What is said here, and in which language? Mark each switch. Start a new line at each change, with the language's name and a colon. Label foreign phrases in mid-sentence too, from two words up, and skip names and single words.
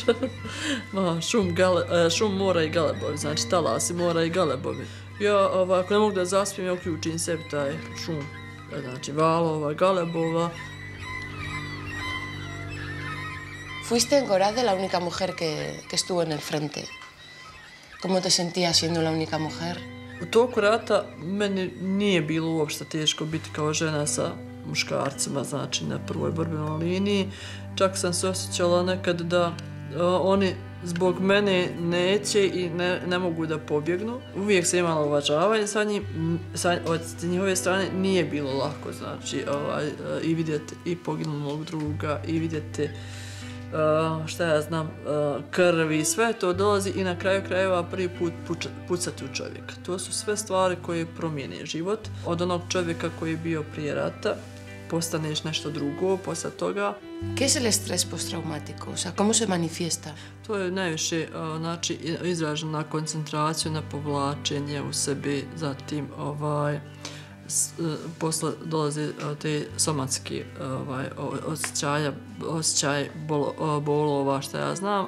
Bosnian: Šum mora i galebovi, znači talasi mora i galebovi. Ja ako ne mogu da zaspijem, ja uključim sebi taj šum. Znači valova, galebova.
Spanish: Fuiste en Gorazde la única mujer que estuvo en el frente. ¿Cómo te sentías siendo la única mujer?
Bosnian: U toku rata meni nije bilo uopšte teško biti kao žena sa muškarcima, znači na prvoj borbenoj liniji. Čak sam se osjećala nekad da oni zbog mene neće i ne mogu da pobjegnu. Uvijek sam imala uvažavanje od njihove strane, nije bilo lako, znači i vidjeti i poginulog druga i vidjeti šta ja znam, krvi, sve to dolazi i na kraju krajeva prvi put pucati u čovjeka. To su sve stvari koje promijene život. Od onog čovjeka koji je bio prije rata, postaneš nešto drugo posle toga.
Spanish: ¿Qué es el estrés postraumático? O sea, ¿cómo se manifiesta?
Bosnian: To je najviše znači, izraženo na koncentraciju, na povlačenje u sebi, zatim posle dolaze te somatske osjećaje bolova, što ja znam,